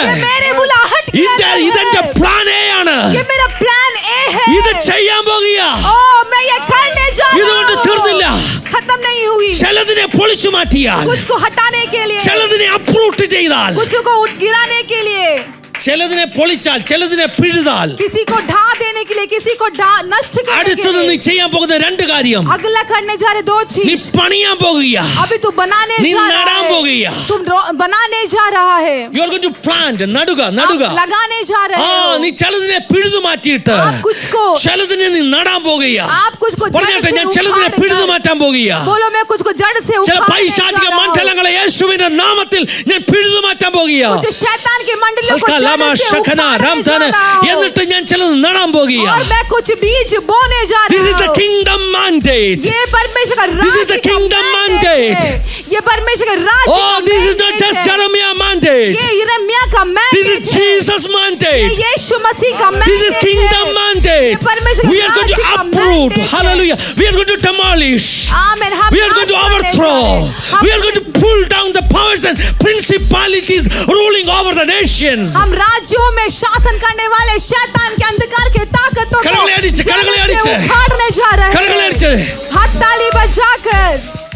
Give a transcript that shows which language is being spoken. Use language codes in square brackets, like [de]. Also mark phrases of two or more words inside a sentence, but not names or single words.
[hi] ये मेरे बुलाहट के अंदर [ml] ഇതെന്റെ [hi] है. [ml] പ്ലാൻ എ ആണ്. [hi] ये मेरा प्लान ए है. [ml] ഇത് ചെയ്യാൻ പോകുക. [hi] ओ मैं ये करने जा रहा [ml] ഇതുകൊണ്ട് തീർന്നില്ല. [hi] हूँ. खत्म नहीं हुई. [ml] ചിലതിനെ പൊളിച്ചു മാറ്റിയാൽ, [hi] कुछ को हटाने के लिए, [ml] ചിലതിനെ അപ്രൂട്ട് ചെയ്താൽ, [hi] कुछ को गिराने के लिए, [ml] ചിലതിനെ പൊളിച്ചാൽ, ചിലതിനെ പിഴുതാൽ, [hi] किसी को ढा देने के लिए, किसी को नष्ट करने के [ml] അടുത്തത് നീ [hi] लिए. [ml] ചെയ്യാൻ പോകുന്ന 2 കാര്യം. [hi] अगला करने जा रहे 2 [ml] നീ [hi] चीज. [ml] പണിയാൻ പോകുക. [hi] अभी तू बनाने [ml] നീ [hi] जा [ml] നടാൻ [hi] रहा है. [ml] പോകുക. [hi] तुम बनाने जा रहा है. [en] You are going to plant, [ml] നടുക. [hi] आप लगाने जा रहे हो. [ml] നീ ചിലതിനെ പിഴുതു മാറ്റിയിട്ട് [hi] आप कुछ को, [ml] ചിലതിനെ നീ നടാൻ പോകുക. [hi] आप कुछ को जड़ [ml] പറഞ്ഞാട്ടെ, [hi] से [ml] ഞാൻ ചിലതിനെ [hi] उखाड़ [ml] പിഴുതു [hi] कर- [ml] മാറ്റാൻ പോകുക. [hi] बोलो मैं कुछ को जड़ से [ml] ചില [hi] उखाड़ने [ml] പൈശാചിക [hi] जा रहा हूं. [ml] മണ്ഡലങ്ങളെ യേശുവിന്റെ നാമത്തിൽ ഞാൻ പിഴുതു മാറ്റാൻ പോകുക. [hi] कुछ शैतान के मंडलियों को കലമ जड़ से ശഖന उखाड़ने जा രാംധന रहा हूं. [ml] എന്നിട്ട് ഞാൻ ചിലത് നടാൻ പോകുക. [hi] और मैं कुछ बीज बोने जा [en] This is [hi] रहा [en] the [hi] हूँ. [en] kingdom mandate. [hi] ये परमेश्वर का [en] This is [hi] राज्य [en] the [hi] का [en] kingdom [hi] mandate है. ये परमेश्वर का राज्य [en] Oh, [hi] का [en] this is not [hi] mandate [en] just [hi] है. [en] Jeremiah mandate. [hi] ये यिर्मयाह का [en] This [hi] mandate [en] is [hi] है. [en] Jesus [hi] ये [en] mandate. [hi] यीशु मसीह का mandate [en] This is kingdom [hi] है. [en] mandate. [hi] ये परमेश्वर का [en] We are going to [hi] राज्य का [en] uproot. [hi] mandate है. [en] Hallelujah. We are going to demolish. [hi] आमीन. हम [en] We are going to [hi] नाश करने जा [en] overthrow. [hi] रहे हैं. [en] We are going to pull down the powers and principalities ruling over the nations. [hi] हम राज्यों में शासन करने वाले शैतान के अंधकार के ताकतों को [ml] കരങ്ങളെ അടിച്ച്, കരങ്ങളെ [hi] जड़ से [ml] അടിച്ച്. [hi] उखाड़ने जा रहे [ml] കരങ്ങളെ [hi] हैं. [ml] അടിച്ച്. [hi] हाथ ताली बजाकर